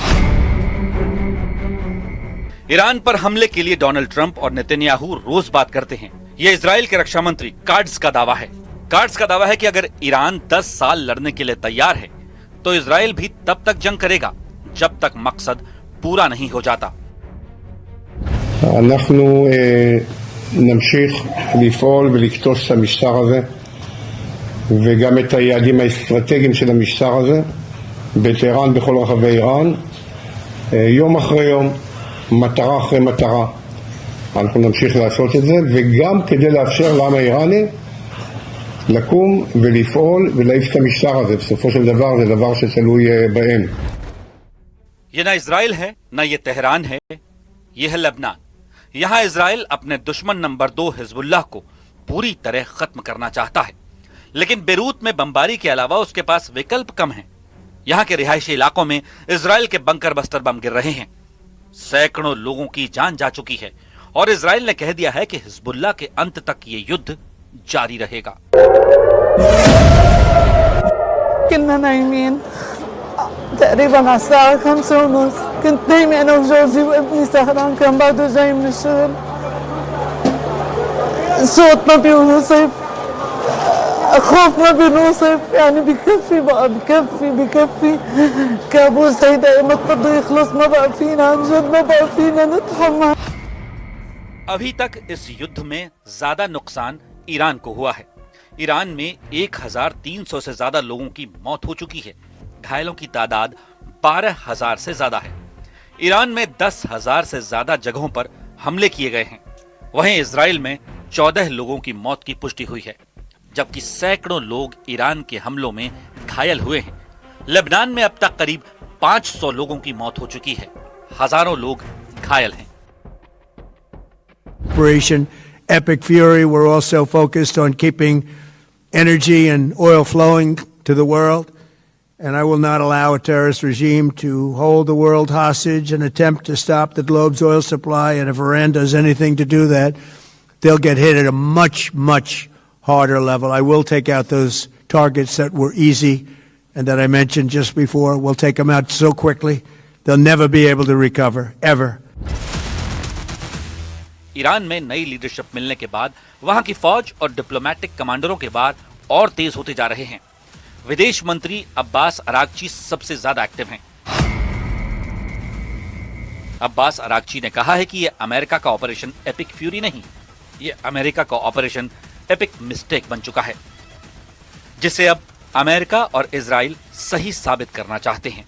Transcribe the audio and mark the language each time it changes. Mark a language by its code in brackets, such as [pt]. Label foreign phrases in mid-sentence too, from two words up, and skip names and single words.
[hi] ईरान पर हमले के लिए डोनाल्ड ट्रंप और नेतन्याहू रोज बात करते हैं। यह इजराइल के रक्षा मंत्री काट्ज का दावा है। काट्ज का दावा है कि अगर ईरान 10 साल लड़ने के लिए तैयार है, तो इजराइल भी तब तक जंग करेगा जब तक मकसद पूरा नहीं हो जाता। [he] אנחנו נמשיך לפעול ולכתוש את המשטר הזה וגם את היעדים האסטרטגיים של המשטר הזה בטהרן, בכל רחבי איראן, יום אחרי יום, מטרה אחרי מטרה. אנחנו נמשיך לעשות את זה, וגם כדי לאפשר לעם האיראני לקום ולפעול ולהעיף את המשטר הזה. בסופו של דבר זה דבר שתלוי בהם. [hi] ये ना इजराइल है, ना ये तेहरान है, ये है लेबनान। यहां इजराइल अपने दुश्मन नंबर 2 हिजबुल्लाह को पूरी तरह खत्म करना चाहता है, लेकिन बेरूत में बमबारी के अलावा उसके पास विकल्प कम हैं। यहां के रिहायशी इलाकों में इजराइल के बंकर बस्टर बम गिर रहे हैं। सैकड़ों लोगों की जान जा चुकी है और इजराइल ने कह दिया है कि हिजबुल्लाह के अंत तक ये युद्ध जारी रहेगा। [ar] تقريبا على الساعة 5:30 كنت نايمة أنا وجوزي وابني سهران كان بعده جاي من الشغل. صوت ما بيوصف، خوف ما بنوصف يعني بكفي بقى بكفي كابوس هيدا متى بده يخلص ما بقى فينا عن جد ما بقى فينا نتحمل. [hi] अभी तक इस युद्ध में ज्यादा नुकसान ईरान को हुआ है। ईरान में 1300 से ज्यादा लोगों की मौत हो चुकी है। घायलों की तादाद 12,000 से ज्यादा है। ईरान में 10,000 से ज्यादा जगहों पर हमले किए गए हैं। वहीं इजराइल में 14 लोगों की मौत की पुष्टि हुई है, जबकि सैकड़ों लोग ईरान के हमलों में घायल हुए हैं। लेबनान में अब तक करीब 500 लोगों की मौत हो चुकी है। हजारों लोग घायल हैं। [en] Operation Epic Fury, we're also focused on keeping energy and oil flowing to the world, and I will not allow a terrorist regime to hold the world hostage and attempt to stop the globe's oil supply. And if Iran does anything to do that, they'll get hit at a much, much harder level. I will take out those targets that were easy and that I mentioned just before. We'll take them out so quickly, they'll never be able to recover, ever. [hi] ईरान में नई लीडरशिप मिलने के बाद वहां की फौज और डिप्लोमेटिक कमांडरों के वार और तेज होते जा रहे हैं। विदेश मंत्री अब्बास अरागची सबसे ज्यादा एक्टिव हैं। अब्बास अरागची ने कहा है कि यह अमेरिका का ऑपरेशन एपिक फ्यूरी नहीं, यह अमेरिका का [en] Operation Epic Mistake [hi] बन चुका है, जिसे अब अमेरिका और इजराइल सही साबित करना चाहते हैं।